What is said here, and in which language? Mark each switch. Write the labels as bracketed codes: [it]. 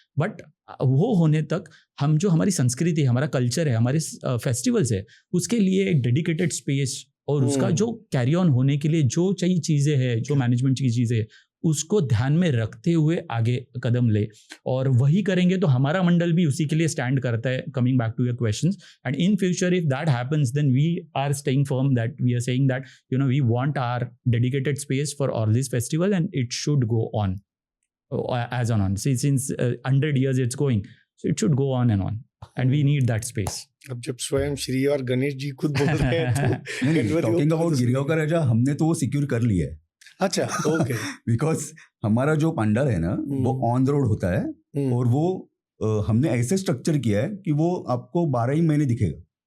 [hi] But वो होने तक हम जो हमारी संस्कृति है, हमारा कल्चर है, हमारे फेस्टिवल्स है, उसके लिए एक डेडिकेटेड स्पेस और उसका जो कैरी ऑन होने के लिए जो चाहिए चीज़ें हैं, जो मैनेजमेंट की चीज़ें हैं, उसको ध्यान में रखते हुए आगे कदम ले. और वही करेंगे तो हमारा मंडल भी उसी के लिए स्टैंड करता है. [en] Coming back to your questions, and in future if that happens then we are staying firm that we are saying that we want our dedicated space for all this festival and it should go on as on. Since 100 years it's going, so it should go on and on, and we need that space. [hi] अब जब स्वयं श्री और गणेश जी खुद बोल रहे हैं तो [en] talking about [hi] Girgaon का राजा, हमने तो वो सिक्योर कर लिया है. अच्छा, ओके. बिकॉज हमारा जो पंडाल है ना वो [en] on the road [hi] होता है, और वो हमने ऐसे स्ट्रक्चर किया है कि वो आपको 12 ही महीने दिखेगा.